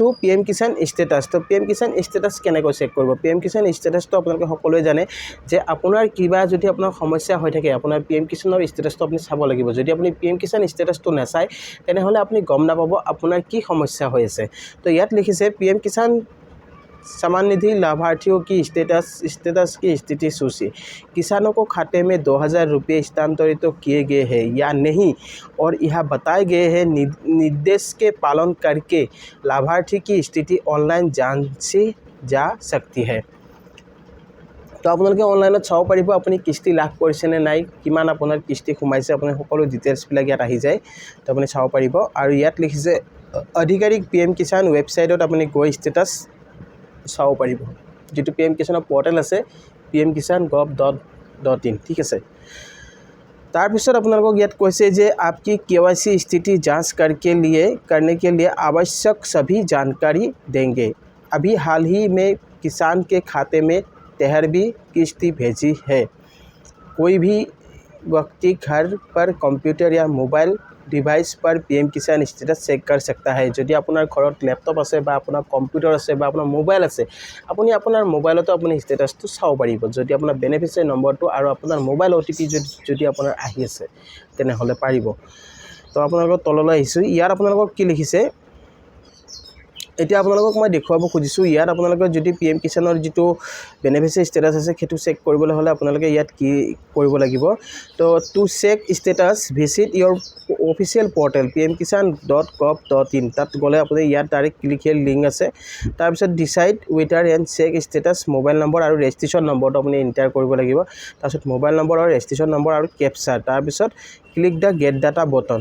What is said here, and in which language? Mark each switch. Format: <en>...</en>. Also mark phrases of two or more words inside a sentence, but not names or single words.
<as>পিএম কিষাণ ষ্টেটাস তো পিএম কিষাণ ষ্টেটাস কেনেকৈ চেক কৰিব পিএম কিষাণ ষ্টেটাসটো আপোনালোকে সকলোৱে জানে যে আপোনাৰ কিবা যদি আপোনাৰ সমস্যা হৈ থাকে আপোনাৰ পিএম কিষাণৰ ষ্টেটাসটো আপুনি চাব লাগিব যদি আপুনি পিএম কিষাণ ষ্টেটাসটো নাচাই তেনেহলে আপুনি গম নাপাব আপোনাৰ কি সমস্যা হৈ আছে তো ইয়াত লিখিছে পিএম কিষাণ</as> <hi>सम्मान निधि लाभार्थियों की स्टेटस की स्थिति सूची किसानों को खाते में 2000 रुपये स्थानांतरित किए गए हैं या नहीं और यह बताए गए हैं निर्देश के पालन करके लाभार्थी की स्थिति ऑनलाइन जांची जा सकती है</hi> <as>তো আপোনালোকে অনলাইনত চাব পাৰিব আপুনি কিস্তি লাভ কৰিছে নে নাই কিমান আপোনাৰ কিস্তি সোমাইছে আপুনি সকলো ডিটেইলছ বিলাক ইয়াত আহি যায় তো আপুনি চাব পাৰিব আৰু ইয়াত লিখিছে আধিকাৰিক পিএম কিষাণ ৱেবছাইটত আপুনি গৈ ষ্টেটাস চাব পাৰিব যেটো পিএম কিষাণৰ পোৰ্টেল আছে pmkisan.gov.in ঠিক আছে তাৰ পিছত আপোনালোকক ইয়াত কৈছে যে</as> <hi>आपकी KYC स्थिति जांच करने के लिए आवश्यक सभी जानकारी देंगे अभी हाल ही में किसान के खाते में 13वीं किस्त भेजी है कोई भी व्यक्ति घर पर कंप्यूटर या मोबाइल डिवाइस पर पीएम किसान स्टेटस चेक कर सकता है</hi> <as>যদি আপোনাৰ ঘৰত ল্যাপটপ আছে বা আপোনাৰ কম্পিউটাৰ আছে বা আপোনাৰ মোবাইল আছে আপুনি আপোনাৰ মোবাইলতো আপুনি স্টেটাসটো চাব পাৰিব যদি আপোনাৰ বেনিফিচিয়াৰি নম্বৰটো আৰু আপোনাৰ মোবাইল OTP যদি আপোনাৰ আহি আছে তেনেহলে পাৰিব তো আপোনালোকৰ তললৈ আহিছো ইয়াৰ আপোনালোকক কি লিখিছে এতিয়া আপোনালোকক মই দেখুৱাব খুজিছো ইয়াত আপোনালোকৰ যদি পিএম কিষাণৰ যেটো বেনিফিচিয়াৰি ষ্টেটাস আছে সেইটো চেক কৰিবলৈ হলে আপোনালোকে ইয়াত কি কৰিব লাগিব তো</as> <en>to check status visit your official portal</en> <as>pmkisan.gov.in তাত গলে আপুনি ইয়াত</as> <en>direct click here link</en> <as>আছে তাৰ পিছত</as> <en>decide whether and check status mobile number</en> <as>আৰু ৰেজিষ্ট্ৰেচন নম্বৰটো আপুনি এন্টাৰ কৰিব লাগিব তাৰ পিছত</as> <en>mobile number</en> <as>আৰু</as> <en>registration number</en> <as>আৰু ক্যাপচা তাৰ পিছত</as> <en>click the get data button.</en>